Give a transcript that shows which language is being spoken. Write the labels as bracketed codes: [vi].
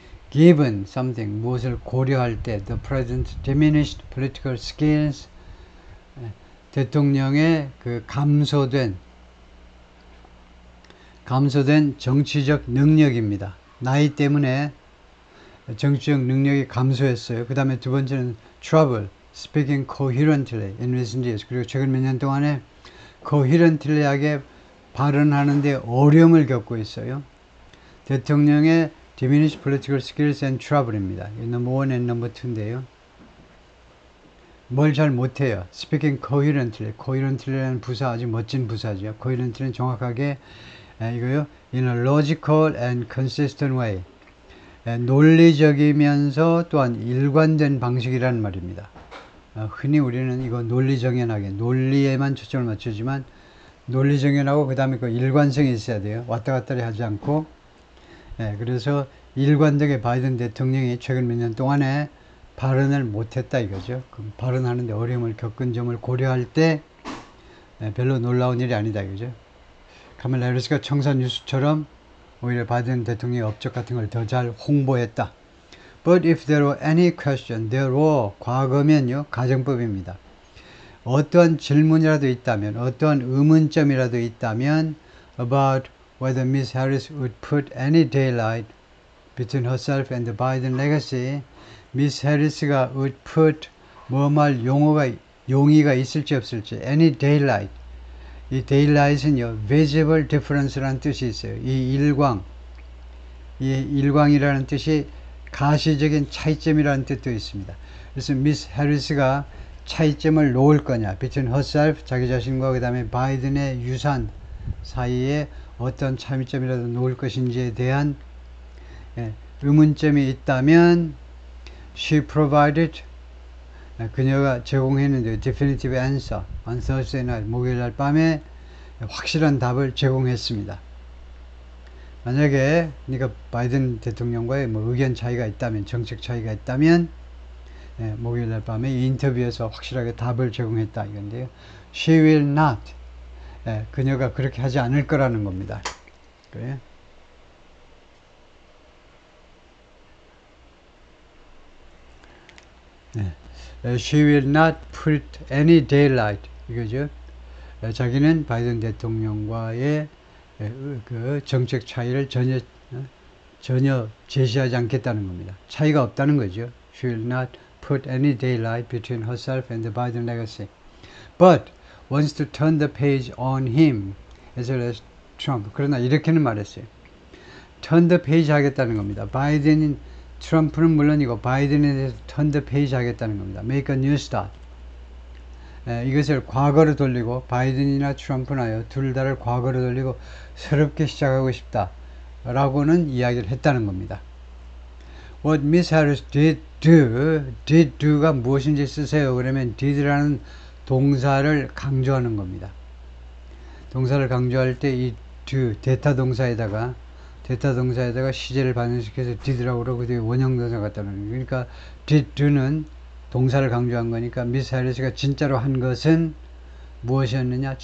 [en] Given something, [ko] 무엇을 고려할 때 [en] the president's diminished political skills, [ko] 대통령의 그 감소된 정치적 능력입니다. 나이 때문에 정치적 능력이 감소했어요. 그 다음에 두 번째는 [en] trouble, speaking coherently in recent years. [ko] 그리고 최근 몇 년 동안에 coherently하게 발언하는데 어려움을 겪고 있어요. 대통령의 [en] Diminished political skills and trouble입니다. number 1 and number 2인데요. [ko] 뭘 잘 못해요. [en] Speaking coherently. [ko] coherently라는 부사 아주 멋진 부사죠. coherently는 정확하게 이거요. [en] In a logical and consistent way. [ko] 논리적이면서 또한 일관된 방식이라는 말입니다. 흔히 우리는 이거 논리정연하게 논리에만 초점을 맞추지만 논리정연하고 그 다음에 그 일관성이 있어야 돼요. 왔다 갔다 하지 않고. 그래서 일관되게 바이든 대통령이 최근 몇 년 동안에 발언을 못했다 이거죠. 그럼 발언하는데 어려움을 겪은 점을 고려할 때 별로 놀라운 일이 아니다 이거죠. 카멜라 해리스가 청산 뉴스처럼 오히려 바이든 대통령의 업적 같은 걸 더 잘 홍보했다. [en] But if there were any question, there were [ko] 과거면요 가정법입니다. 어떠한 질문이라도 있다면, 어떠한 의문점이라도 있다면 [en] about whether Miss Harris would put any daylight between herself and the Biden legacy, Miss Harris가 would put [ko] 말 용의가 있을지 없을지 [en] any daylight. [ko] 이 daylight은요 visible difference라는 뜻이 있어요. 이 일광이라는 뜻이 가시적인 차이점이라는 뜻도 있습니다. 그래서 미스 해리스가 차이점을 놓을 거냐 [en] between herself [ko] 자기 자신과 그 다음에 바이든의 유산 사이에 어떤 차이점이라도 놓을 것인지에 대한 의문점이 있다면 [en] she provided [ko] 그녀가 제공했는데 [en] definitive answer on Thursday night [ko] 목요일날 밤에 확실한 답을 제공했습니다. 만약에 그러니까 바이든 대통령과의 뭐 의견 차이가 있다면 정책 차이가 있다면 목요일날 밤에 이 인터뷰에서 확실하게 답을 제공했다 이건데요. [en] She will not [ko] 그녀가 그렇게 하지 않을 거라는 겁니다. 그래요? [en] She will not put any daylight [ko] 이거죠. 자기는 바이든 대통령과의 그 정책 차이를 전혀 제시하지 않겠다는 겁니다. 차이가 없다는 거죠. [en] She will not put any daylight between herself and the Biden legacy, but wants to turn the page on him as well as Trump. [ko] 그러나 이렇게는 말했어요. turn the page 하겠다는 겁니다. 바이든인 트럼프는 물론이고 바이든에 대해서 turn the page 하겠다는 겁니다. [en] Make a new start. [ko] 이것을 과거로 돌리고 바이든이나 트럼프나요 둘 다를 과거로 돌리고 새롭게 시작하고 싶다 라고는 이야기를 했다는 겁니다. [en] What Miss Harris did do가 [ko] 무엇인지 쓰세요. 그러면 did라는 동사를 강조하는 겁니다. 동사를 강조할 때 이 do 대타 동사에다가 시제를 반영시켜서 did라고 그러고 그 원형 동사 갖다 놓는 거예요. 그러니까 did do는 동사를 강조한 거니까 미스 해리스가 진짜로 한 것은 무엇이었느냐?